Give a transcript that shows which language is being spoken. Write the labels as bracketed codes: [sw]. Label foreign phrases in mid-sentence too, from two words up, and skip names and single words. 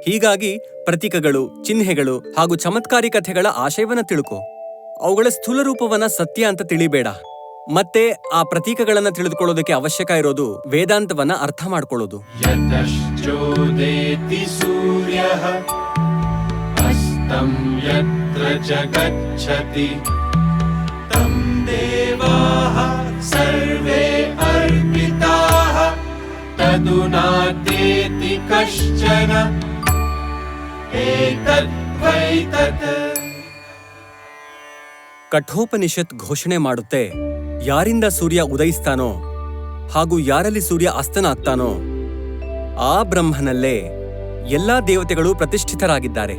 [kn] ಹೀಗಾಗಿ ಪ್ರತೀಕಗಳು, ಚಿಹ್ನೆಗಳು ಹಾಗೂ ಚಮತ್ಕಾರಿ ಕಥೆಗಳ ಆಶಯವನ್ನ ತಿಳ್ಕೊ. ಅವುಗಳ ಸ್ಥೂಲ ರೂಪವನ್ನ ಸತ್ಯ ಅಂತ ತಿಳಿಬೇಡ. ಮತ್ತೆ ಆ ಪ್ರತೀಕಗಳನ್ನ ತಿಳಿದುಕೊಳ್ಳೋದಕ್ಕೆ ಅವಶ್ಯಕ ಇರೋದು ವೇದಾಂತವನ್ನ ಅರ್ಥ ಮಾಡ್ಕೊಳ್ಳೋದು. [sa] ಯತಶ್ಚೋದೇತಿ ಸೂರ್ಯಃ ಅಸ್ತಂ ಯತ್ರ ಚ ಗಚ್ಚತಿ ತಂ ದೇವಾಃ ಸರ್ವೇ ಅರ್ಪಿತಾಃ ತದುನಾದ್ಯೇತಿ ಕಶ್ಚನ ಏತದ್ವೈತತ್. [kn] ಕಠೋಪನಿಷತ್ ಘೋಷಣೆ ಮಾಡುತ್ತೆ, ಯಾರಿಂದ ಸೂರ್ಯ ಉದಯಿಸ್ತಾನೋ ಹಾಗೂ ಯಾರಲ್ಲಿ ಸೂರ್ಯ ಅಸ್ತನಾಗ್ತಾನೋ ಆ ಬ್ರಹ್ಮನಲ್ಲೇ ಎಲ್ಲಾ ದೇವತೆಗಳು ಪ್ರತಿಷ್ಠಿತರಾಗಿದ್ದಾರೆ.